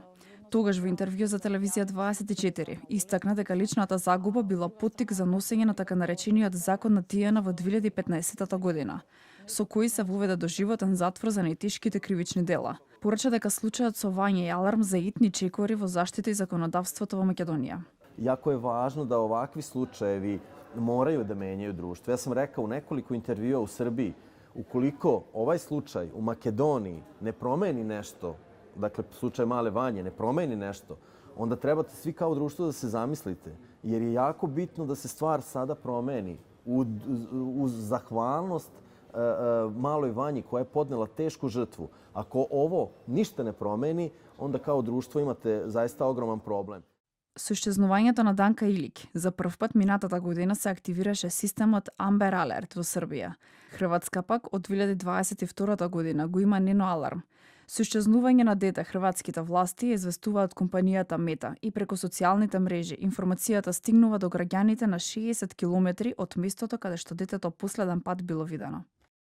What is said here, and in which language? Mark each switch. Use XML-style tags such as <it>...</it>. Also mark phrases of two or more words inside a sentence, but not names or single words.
<mk>Тогаш во интервју за телевизија 24 истакна дека личната загуба била поттик за носење на така наречениот закон на Тијана во 2015 година, со кој се воведе доживотен затвор за најтешките кривични дела. Порача дека случајот со Вања е аларм за итни чекори во заштита и законодавството во Македонија.</mk> <sr>Jako je važno da ovakvi slučajevi moraju da menjaju društvo. Ja sam rekao u nekoliko intervjua u Srbiji, ukoliko ovaj slučaj u Makedoniji ne promeni nešto, dakle slučaj Male Vanje ne promeni nešto, onda trebate svi kao društvo da se zamislite, jer je jako bitno da se stvar sada promeni uz zahvalnost Maloj Vanji koja je podnela tešku žrtvu. Ako ovo ništa ne promeni, onda kao društvo imate zaista ogroman problem.</sr> <mk>Со исчезнувањето на Данка Илик, за прв пат минатата година се активираше системот Amber Alert во Србија. Хрватска пак од 2022 година го има нено аларм. Со исчезнување на дете, хрватските власти известуваат компанијата Мета и преку социјалните мрежи информацијата стигнува до граѓаните на 60 километри од местото каде што детето последен пат било видено.</mk>